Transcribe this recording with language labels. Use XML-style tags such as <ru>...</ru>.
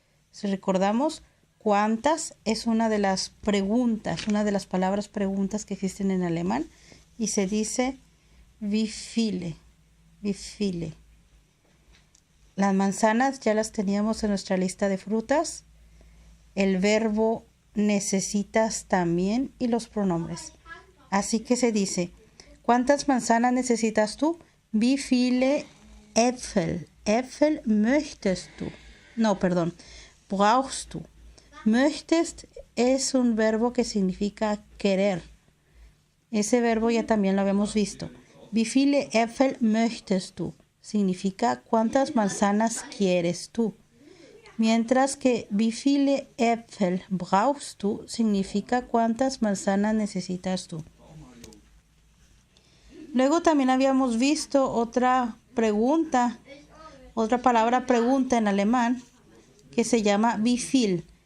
<es>Si recordamos, cuántas es una de las preguntas, una de las palabras preguntas que existen en alemán y se dice</es> <de>wie viele, wie viele.</de> <es>Las manzanas ya las teníamos en nuestra lista de frutas. El verbo necesitas también y los pronombres. Así que se dice, ¿cuántas manzanas necesitas tú?</es> <de>Wie viele Äpfel, Äpfel möchtest du?</de> <es>No, perdón,</es> <de>brauchst du.</de> <es>Möchtest es un verbo que significa querer. Ese verbo ya también lo habíamos visto.</es> <de>Wie viele Äpfel möchtest du?</de> <es>Significa cuántas manzanas quieres tú. Mientras que</es> <de>wie viele Äpfel brauchst du</de> <es>significa cuántas manzanas necesitas tú. Luego también habíamos visto otra pregunta, otra palabra pregunta en alemán que se llama wie viel.</es>